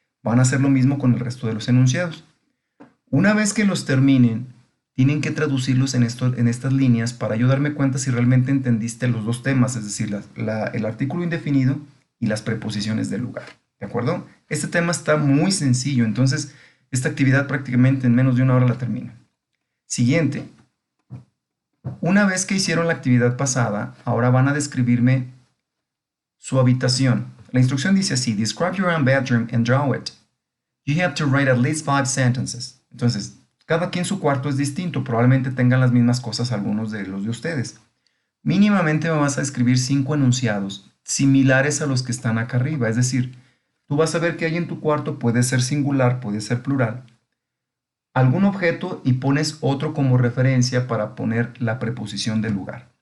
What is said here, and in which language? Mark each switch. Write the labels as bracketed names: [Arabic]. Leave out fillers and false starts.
[Spanish] Van a hacer lo mismo con el resto de los enunciados. Una vez que los terminen, tienen que traducirlos en estas líneas para yo darme cuenta si realmente entendiste los dos temas, es decir, el artículo indefinido y las preposiciones del lugar. ¿De acuerdo? Este tema está muy sencillo, entonces esta actividad prácticamente en menos de una hora la termino. Siguiente. Una vez que hicieron la actividad pasada, ahora van a describirme su habitación. La instrucción dice así, [English] describe your own bedroom and draw it. You have to write at least 5 sentences. [Spanish] Entonces, cada quien su cuarto es distinto, probablemente tengan las mismas cosas algunos de los de ustedes. Mínimamente me vas a escribir 5 enunciados similares a los que están acá arriba, es decir, tú vas a ver que hay en tu cuarto, puede ser singular, puede ser plural, algún objeto y pones otro como referencia para poner la preposición del lugar.